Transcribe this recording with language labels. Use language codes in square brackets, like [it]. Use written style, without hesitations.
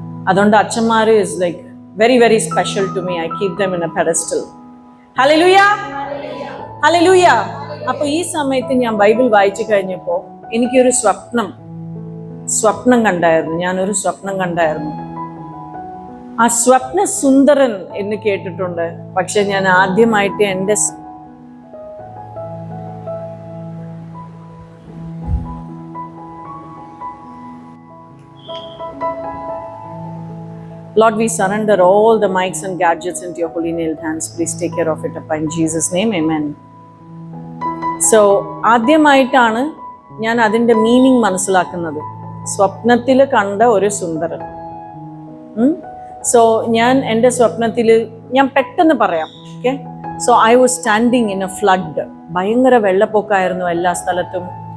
[ml] അതുകൊണ്ട് അച്ഛന്മാർ [en] Is like very very special to me. I keep them in a pedestal. [ml] Hallelujah, hallelujah. അപ്പൊ ഈ സമയത്ത് ഞാൻ ബൈബിൾ വായിച്ചു കഴിഞ്ഞപ്പോൾ എനിക്കൊരു സ്വപ്നം കണ്ടായിരുന്നു. ഞാനൊരു സ്വപ്നം കണ്ടായിരുന്നു. ആ സ്വപ്ന സുന്ദരൻ എന്ന് കേട്ടിട്ടുണ്ട്, പക്ഷെ ഞാൻ ആദ്യമായിട്ട് എൻ്റെ [en] Lord, we surrender all the mics and gadgets into your holy nailed hands. Please take care of it in Jesus' name. Amen. [ml] So, ആദ്യമായിട്ടാണ് ഞാൻ അതിൻ്റെ മീനിങ് മനസ്സിലാക്കുന്നത്. സ്വപ്നത്തിൽ കണ്ട ഒരു സുന്ദരൻ. സോ ഞാൻ എൻ്റെ സ്വപ്നത്തിൽ ഞാൻ പെട്ടെന്ന് പറയാം. Okay? [en] So I was standing in a flood. [ml] ഭയങ്കര വെള്ളപ്പൊക്കമായിരുന്നു എല്ലാ സ്ഥലത്തും.